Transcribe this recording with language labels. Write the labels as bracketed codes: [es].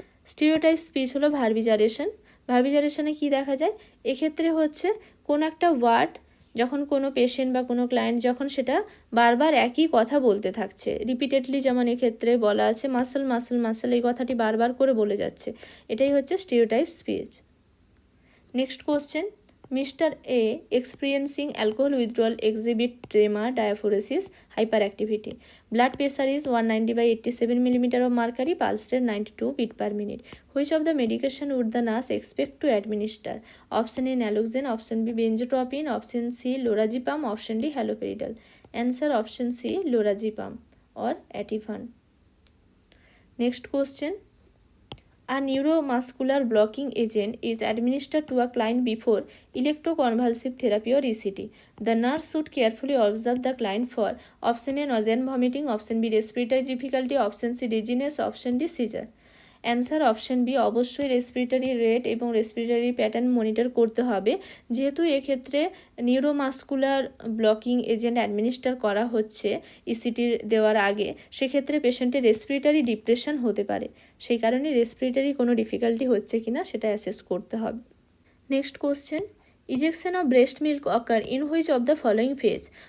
[bn] Stereotype speech হলো ভার্বিজারেশন। ভার্বিজারেশনে কি দেখা যায়, এক্ষেত্রে হচ্ছে কোন একটা ওয়ার্ড যখন কোনো পেশেন্ট বা কোনো ক্লায়েন্ট যখন সেটা বারবার একই কথা বলতে থাকছে রিপিটেডলি, যেমন এক্ষেত্রে বলা আছে মাসল মাসল মাসল, এই কথাটি বারবার করে বলে যাচ্ছে, এটাই হচ্ছে stereotype speech. Next question, [en] Mr. A experiencing alcohol withdrawal exhibit tremor, diaphoresis, hyperactivity. Blood pressure is 190/87 mm of mercury, pulse rate 92 beat per minute. Which of the medication would the nurse expect to administer? Option A naloxone, option B benzotropine, option C lorazepam, option D haloperidol. Answer option C lorazepam or Ativan. Next question. A neuromuscular blocking agent is administered to a client before electroconvulsive therapy or ECT. The nurse should carefully observe the client for option A nausea and vomiting, option B respiratory difficulty, option C dizziness, option D seizure. [bn] Answer option B, অবশ্যই respiratory rate এবং respiratory pattern monitor করতে হবে, যেহেতু এক্ষেত্রে neuromuscular blocking agent administer করা হচ্ছে ইসিটি দেওয়ার আগে, সেক্ষেত্রে পেশেন্টের রেসপিরেটরি ডিপ্রেশন হতে পারে, সেই কারণে রেসপিরেটরি কোনো ডিফিকাল্টি হচ্ছে কিনা সেটা অ্যাসেস করতে হবে। [en] Next question, ejection of breast milk occur in which of the following phase?